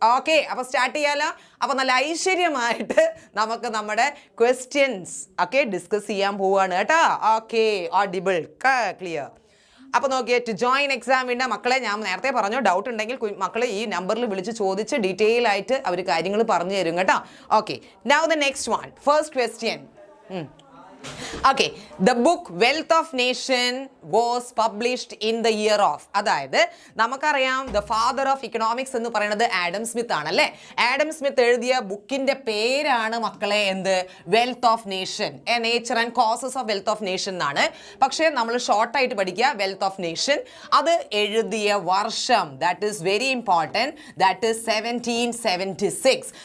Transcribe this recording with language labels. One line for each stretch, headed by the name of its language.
Malayalam: Okay, അപ്പോൾ start ചെയ്യാലോ. അപ്പോൾ നല്ല ഐശ്വര്യമായിട്ട് നമുക്ക് നമ്മുടെ ക്വസ്റ്റ്യൻസ് ഒക്കെ ഡിസ്കസ് ചെയ്യാൻ പോവുകയാണ് കേട്ടോ. Okay, audible, clear. അപ്പോൾ നോക്കിയേ,
English: to join Exam Winner
Malayalam: മക്കളെ, ഞാൻ നേരത്തെ പറഞ്ഞു ഡൗട്ട് ഉണ്ടെങ്കിൽ മക്കളെ ഈ നമ്പറിൽ വിളിച്ച് ചോദിച്ച് ഡീറ്റെയിൽ ആയിട്ട് അവർ കാര്യങ്ങൾ പറഞ്ഞു തരും കേട്ടോ.
English: Okay, now the next one, first question. Okay, the book Wealth of Nation was published in the year of.
Malayalam: അതായത് നമുക്കറിയാം
English: the father of economics
Malayalam: എന്ന് പറയുന്നത് ആഡം സ്മിത്ത് ആണല്ലേ? ആഡം സ്മിത്ത് എഴുതിയ ബുക്കിന്റെ പേരാണ് മക്കളെ എന്ത്?
English: Wealth of nation, a nature and causes of wealth of nation എന്നാണ്.
Malayalam: പക്ഷേ നമ്മൾ ഷോർട്ടായിട്ട് പഠിക്കുക വെൽത്ത് ഓഫ് നേഷൻ. അത് എഴുതിയ വർഷം,
English: That is very important, that is 1776.